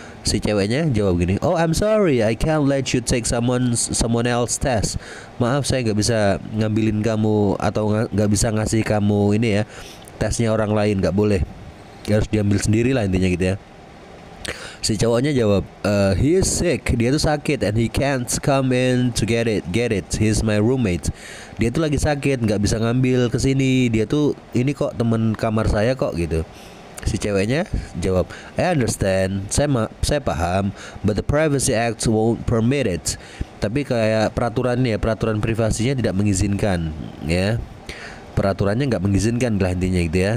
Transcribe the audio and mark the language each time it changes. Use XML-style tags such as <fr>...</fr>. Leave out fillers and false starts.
<id>Si ceweknya jawab gini,</id> <en>oh I'm sorry, I can't let you take someone else test.</en> <id>Maaf, saya nggak bisa ngambilin kamu atau nggak bisa ngasih kamu ini ya, tesnya orang lain, nggak boleh, harus diambil sendiri lah intinya gitu ya. Si cowoknya jawab,</id> <en>he is sick,</en> <id>dia tuh sakit,</id> <en>and he can't come in to get it, he's my roommate.</en> <id>Dia tuh lagi sakit, nggak bisa ngambil kesini, dia tuh ini kok teman kamar saya kok gitu. Si ceweknya jawab,</id> <en>I understand,</en> <id>saya paham,</id> <en>but the Privacy Act won't permit it.</en> <id>Tapi kayak peraturannya, peraturan privasinya tidak mengizinkan ya. Peraturannya nggak mengizinkan lah intinya gitu ya.</id>